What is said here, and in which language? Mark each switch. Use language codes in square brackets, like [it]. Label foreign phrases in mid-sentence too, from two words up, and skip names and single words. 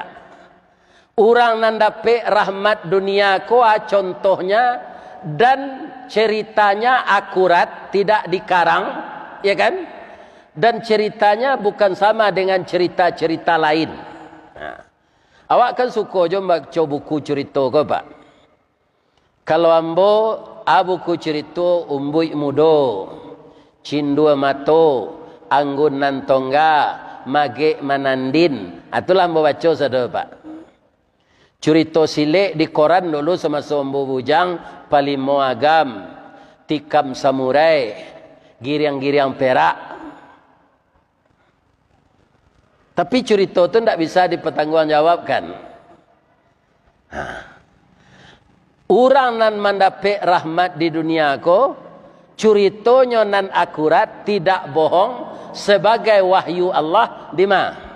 [min] Orang nan dapat rahmat dunia contohnya dan ceritanya akurat, tidak dikarang, ya kan? [id] Dan ceritanya bukan sama dengan cerita-cerita lain. [min] Nah, awak kan suka je baca buku cerita ke Pak? Kalau ambo buku cerita Umbui Mudo, Cindua Mato, Anggun Nantongga, Mage Manandin, itulah ambo baca saudara Pak. Cerita silik di koran dulu sama Sombo Bujang, Palimo Agam, Tikam Samurai, Giriang-giriang Perak. [id] Tapi cerita itu tidak bisa dipertanggungjawabkan. [min] Orang nan mendapat rahmat di dunia ko, ceritanya nan akurat, tidak bohong, sebagai wahyu Allah di mana?